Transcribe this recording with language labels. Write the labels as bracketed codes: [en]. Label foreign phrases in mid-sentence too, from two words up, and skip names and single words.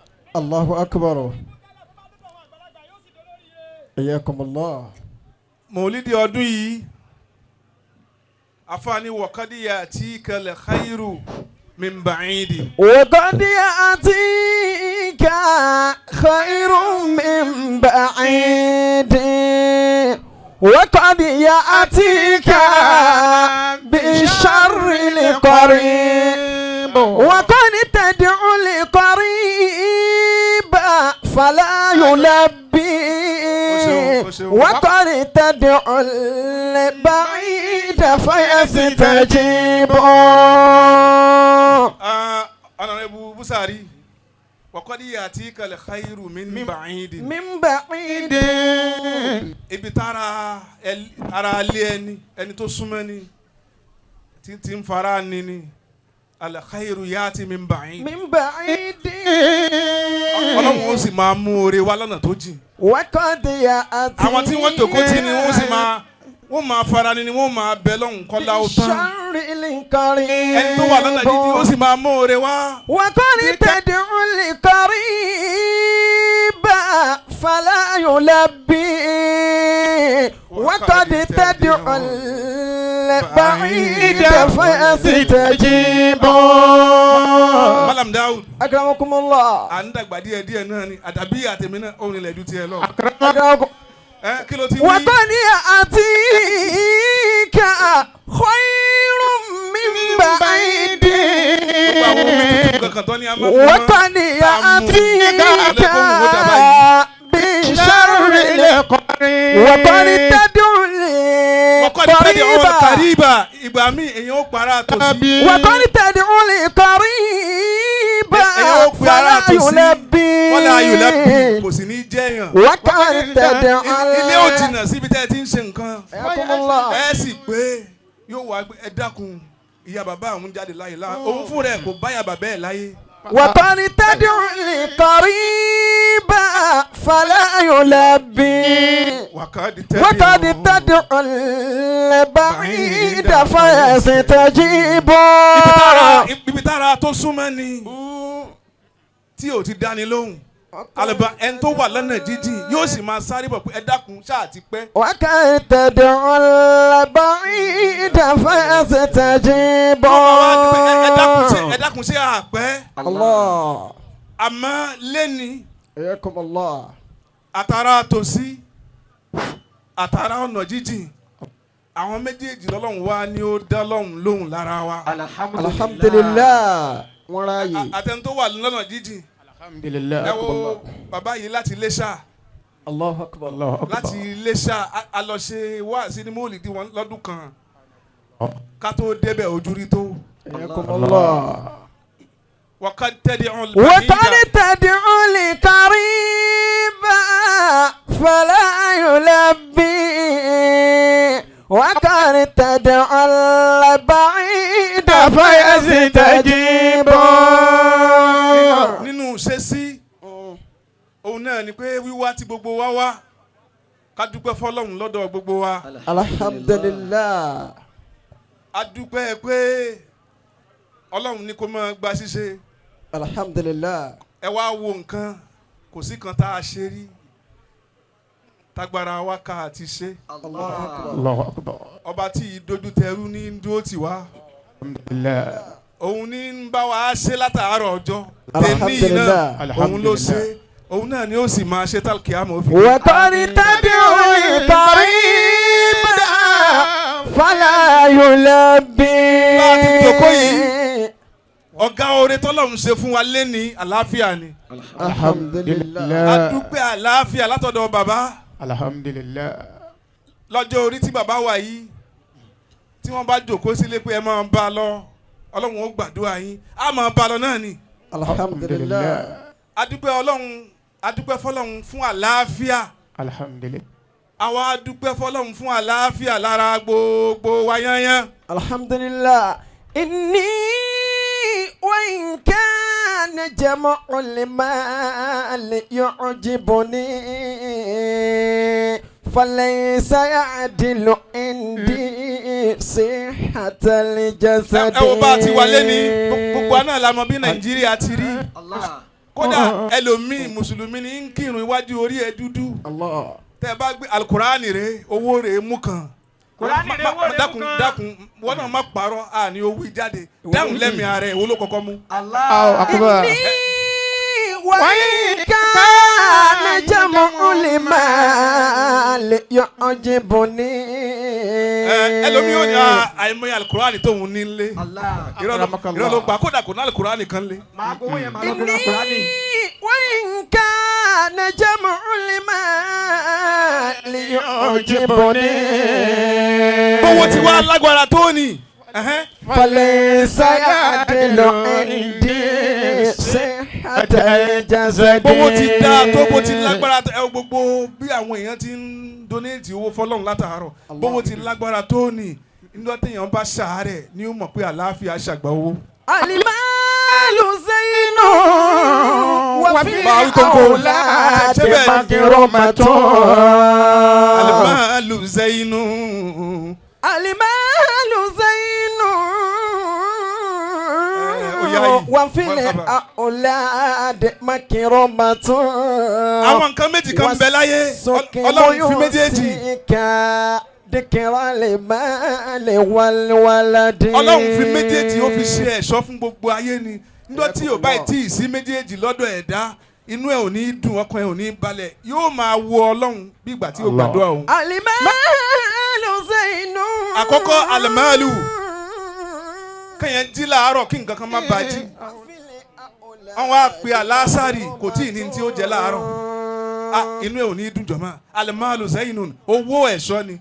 [ar] الله أكبر. حياكم الله. [yo] mọ̀lídìí ọdún yìí afaani wọ̀kadìyà tí kẹlẹ̀ [ar] خير من بعيد. وقد يأتيك خير من بعيد وقد يأتيك بالشر لقريب وقد تدعو لقريب فلا يلبي وقد تدعو البعيد فيستجيب. [yo] Honorable Busari wọ̀kadìyà tí kẹlẹ̀ [ar] خير من بعيد. من بعيد [yo] ibi tára ara alẹ́ ẹni tó súnmọ́ ni tí ń fara ni ni [ar] الخير يأتي من بعيد. من بعيد [yo] Ọlọ́run ó sì máa mú oore wá lọ́nà tó jìn. [ar] وقد يأتي [yo] àwọn tí wọ́n jókòó tì ní wọ́n máa fara ni wọ́n máa bẹ lọ́hùn kọ́lá ó tán. [ar] بالشر القريب [yo] ẹni tó wà lọ́nà jíjìn ó sì máa mú oore wá. [ar] وقد تدعو القريب فلا يلبي وقد تدعو البعيد فيستجيب. Malam Daud أكرمكم الله. [yo] à ń dàgbà díẹ̀ díẹ̀ náà ni àdàbí àtẹ̀mí náà òun ilẹ̀ ju tiẹ̀ lọ. [ar] أكرمكم. [yo] kí ló ti wí. [ar] وقد يأتيك خير من بعيد وقد يأتيك بشر وقد تدعو القريب [yo] ìgbà míì èèyàn ó para tòsí. [ar] وقد تدعو القريب فلا يلبي [yo] kò sì ní jẹ́yàn. [ar] وقد تدعو [yo] ilé ò jìnnà síbi tẹ́ ẹ ti ń ṣe nǹkan. [ar] حياكم الله. [yo] ẹ sì pé yóò wá ẹ dákun ìyá bàbá àwọn jáde láyé la òun fún rẹ kò báyà bàbá ẹ láyé. [ar] وقد تدعو القريب فلا يلبي وقد تدعو البعيد فيستجيب. [yo] ibi tára tó súnmọ́ ni tí ò ti dáni lóhùn alaba ẹni tó wà lọ́nà jíjìn yóò sì máa sáré bọ̀ pé ẹ dákun ṣáà ti pẹ́. [ar] وقد تدعو البعيد فيستجيب. [yo] ẹ dákun ṣe àpẹ́. [ar] الله. [yo] àmọ́ lẹ́ni [ar] حياكم الله. [yo] àtàrà tòsí àtàrà ọ̀nà jíjìn àwọn méjèèjì lọ́lọ́run wá ní ó dá lọ́hùn lóhùn lára wa. [ar] الحمد لله. [yo] wọ́n ráàyè. àtẹni tó wà lọ́nà jíjìn [ar] الحمد لله. [yo] ẹ wo bàbá yìí láti Iléṣà [ar] الله أكبر. [yo] láti Iléṣà a lọ ṣe wáàsí ní mọ́lìdí wọn lọ́dún kan ká tó débẹ̀ ojú rí tó. [ar] حياكم الله. وقد تدعو وقد البعيد تدعو القريب فلا يلبي وقد تدعو البعيد فيستجيب. [yo] nínú ṣẹ́sí òun náà ni pé wíwá tí gbogbo wa wá ká dúpẹ́ fọlọ́run lọ́dọ̀ gbogbo wa. [ar] الحمد لله. [yo] a dúpẹ́ pé ọlọ́run ní kó máa gba ṣíṣe. [ar] الحمد لله. [yo] ẹ wá wo nǹkan kò sí kan tá a ṣe rí tágbára wa ká àti ṣe. [ar] الله أكبر. [yo] ọba tí ìdojú tẹrú ní dúró tì wá. [ar] الحمد لله. [yo] òun ní ń bá wa ṣe látàárọ̀ ọjọ́. [ar] الحمد لله. [yo] tèmi náà òun ló ṣe òun náà ni ó sì máa ṣe tálkì àmọ́ òfin. [ar] وقد تدعو قريبا فلا يلبي. [yo] láti jókòó yìí ọ̀gá oore tọ́lọ́run ṣe fún wa lẹ́ni àlàáfíà ni. [ar] الحمد لله. [yo] a dúpẹ́ àlàáfíà látọ̀dọ̀ bàbá. [ar] الحمد لله. [yo] lọ́jọ́ orí tí bàbá wà yìí tí wọ́n bá jókòó sílé pé ẹ máa bá a lọ ọlọ́run ó gbàdúrà yín á máa bá a lọ náà ni. [ar] الحمد لله. [yo] a dúpẹ́ ọlọ́run a dúpẹ́ fọlọ́run fún àlàáfíà. [ar] الحمد لله. [yo] àwa a dúpẹ́ fọlọ́run fún àlàáfíà lára gbogbo wa yányán. [ar] الحمد لله. inni وإن كان جمع المال يعجبني فليس يعدل عندي صحة الجسد. [yo] ẹ wo bá a ti wálé ni gbogbo àná la mọ̀ bí Nàìjíríà ti rí. kódà ẹlòmíì mùsùlùmí ní ń kírun iwájú orí ẹ dúdú. tẹ́ ẹ bá gbé alukurani rẹ owó rẹ mú kan. Kùránì rẹ owó rẹ mú kan. dákun wọn náà má parọ́ àní owó ìjáde dáhùn lẹ́mìí ara ẹ̀ wọ́n ló kọ́kọ́ mú. [ar] الله أكبر. وإن كان جمع المال يعجبني. [yo] ẹlòmíì ò ní àìmọye alukurani tóun ní lé. irọ́ ló pa kódà kò ní alukurani kan lé. [ar] وإن كان جمع المال يعجبني. [yo] owó ti wá lágbára tó ní. [ar] فليس يعدل عندي صحة الجسد. [yo] bówó ti dá tó bó ti lágbára tó ẹ gbogbo bí àwọn èèyàn ti ń donate owó fọlọ́run látàárọ̀ bówó ti lágbára tó ní nígbà téèyàn bá ṣàárẹ̀ ni ó mọ̀ pé àlàáfíà ṣàgbà owó. [ar] المال زين وفي الأولاد مكرمة. المال زين المال زين وفي الأولاد مكرمة. [yo] àwọn nǹkan méjì kan bẹ láyé Ọlọ́run fi méjèèjì. [ar] ذكرى المال والولد. [yo] Ọlọ́run fi méjèèjì ó fi ṣe ẹ̀ṣọ́ fún gbogbo ayé ni níjọ́ tí ò báyìí tí ì sí méjèèjì lọ́dọ̀ ẹ̀dá inú ẹ̀ ò ní dùn ọkàn ẹ̀ ò ní balẹ̀ yóò máa wo Ọlọ́run bí ìgbà tí ó gbàdúrà òun. [ar] المال زين. [yo] àkọ́kọ́ al-malu kẹ́yìn jí láàárọ̀ kí nǹkan kan má bàjẹ́ wọ́n wá pe àlásàrì kò tí ì ní tí ó jẹ láàárọ̀ inú ẹ̀ ò ní dùn jọ̀mọ́ [ar] المال زين [yo] owó ẹ̀ṣọ́ ni.